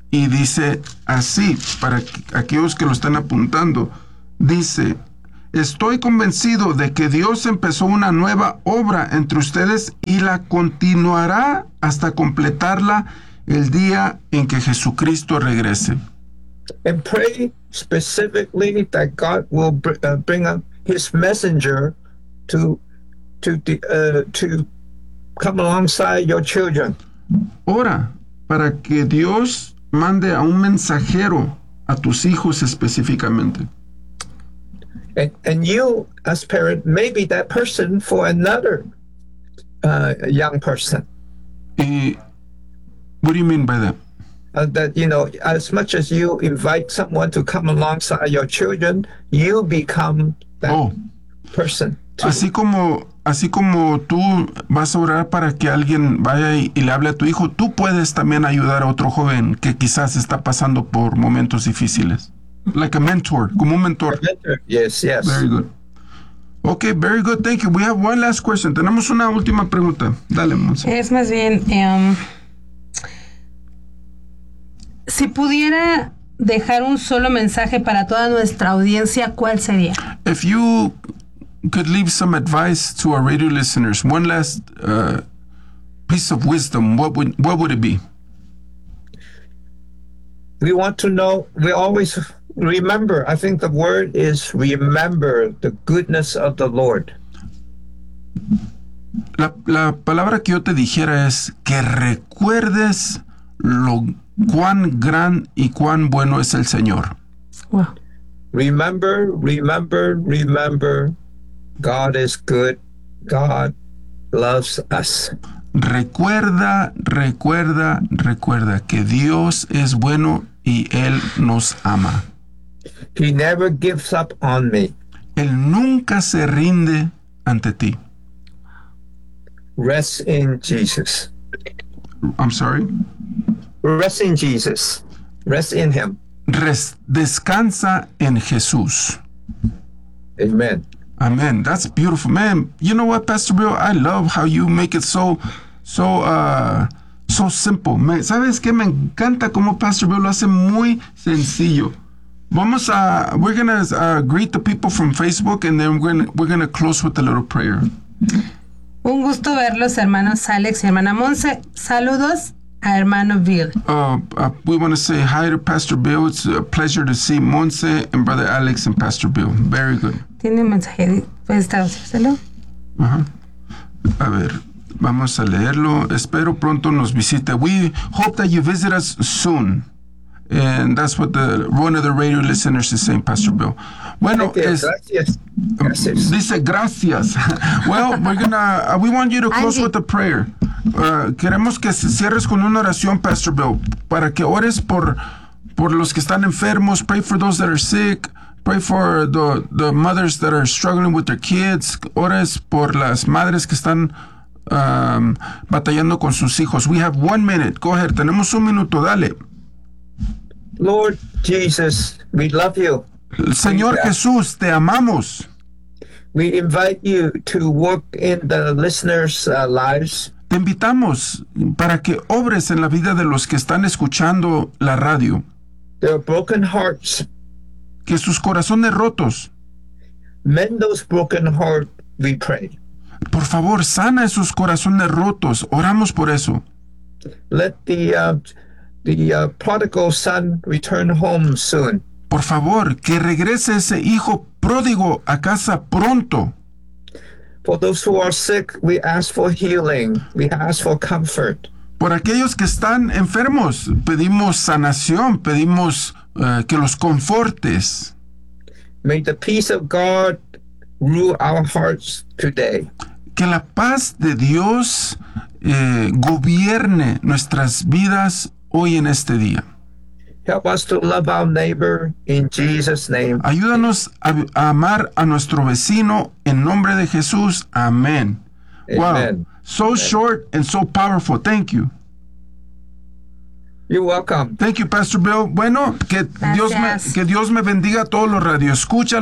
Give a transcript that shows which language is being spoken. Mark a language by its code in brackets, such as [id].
[es] Y dice así, para aquellos que lo están apuntando, dice, Estoy convencido de que Dios empezó una nueva obra entre ustedes y la continuará hasta completarla el día en que Jesucristo regrese. [en] And pray specifically that God will bring up his messenger to come alongside your children. [es] Ora para que Dios mande a un mensajero a tus hijos específicamente. [en] And you, as parent, may be that person for another young person. What do you mean by that? That, you know, as much as you invite someone to come alongside your children, you become that person too. [es] Así como tú vas a orar para que alguien vaya y le hable a tu hijo, tú puedes también ayudar a otro joven que quizás está pasando por momentos difíciles. [en] Like a mentor, [es] como un mentor. [en] Yes, yes. Very good. Okay, very good. Thank you. We have one last question. [es] Tenemos una última pregunta. [en] Dale, Monse. [es] Es más bien, si pudiera dejar un solo mensaje para toda nuestra audiencia, ¿cuál sería? [en] If you could leave some advice to our radio listeners, one last piece of wisdom, what would it be? We want to know, we always remember, I think the word is remember the goodness of the Lord. [es] La palabra que yo te dijera es que recuerdes lo cuán gran y cuán bueno es el Señor. [en] Wow. Remember, God is good. God loves us. [es] Recuerda que Dios es bueno y Él nos ama. [en] He never gives up on me. [es] Él nunca se rinde ante ti. [en] Rest in Jesus. I'm sorry? Rest in Jesus. Rest in Him. [es] Descansa en Jesús. [en] Amen. Amen. That's beautiful. Man, you know what, Pastor Bill? I love how you make it so simple. Man, [es] ¿sabes qué? Me encanta cómo Pastor Bill lo hace muy sencillo. [en] We're going to greet the people from Facebook, and then we're going to close with a little prayer. [es] Un gusto verlos, hermanos Alex y hermana Monse. Saludos a hermano Bill. [en] We want to say hi to Pastor Bill. It's a pleasure to see Monse and brother Alex and Pastor Bill. Very good. [es] Tiene mensaje de Estados Unidos. A ver, vamos a leerlo. Espero pronto nos visite. [en] We hope that you visit us soon. And that's what one of the radio listeners is saying, Pastor Bill. [es] Bueno, gracias. Dice gracias. [en] Well, we want you to close with a prayer. [es] Queremos que cierres con una oración, Pastor Bill, para que ores por los que están enfermos. [en] Pray for those that are sick. Pray for the mothers that are struggling with their kids. [es] Ores por las madres que están batallando con sus hijos. [en] We have 1 minute. Go ahead. [es] Tenemos un minuto. Dale. [en] Lord Jesus, we love you. [es] Señor Jesús, te amamos. [en] We invite you to work in the listeners' lives. [es] Te invitamos para que obres en la vida de los que están escuchando la radio. [en] Their broken hearts. [es] Que sus corazones rotos. [en] Mend those broken hearts, we pray. [es] Por favor, sana esos corazones rotos. Oramos por eso. [en] Let the prodigal son return home soon. [es] Por favor, que regrese ese hijo pródigo a casa pronto. [en] For those who are sick, we ask for healing. We ask for comfort. [es] Por aquellos que están enfermos, pedimos sanación, pedimos que los confortes. [en] May the peace of God rule our hearts today. [es] Que la paz de Dios gobierne nuestras vidas hoy en este día. [en] Help us to love our neighbor in Jesus' name. [es] Ayúdanos a amar a nuestro vecino en nombre de Jesús. Amén. [en] Amen. Wow. So Amen. Short and so powerful. Thank you. You're welcome. Thank you, Pastor Bill. [es] Bueno, que Dios me bendiga a todos los radioescucha.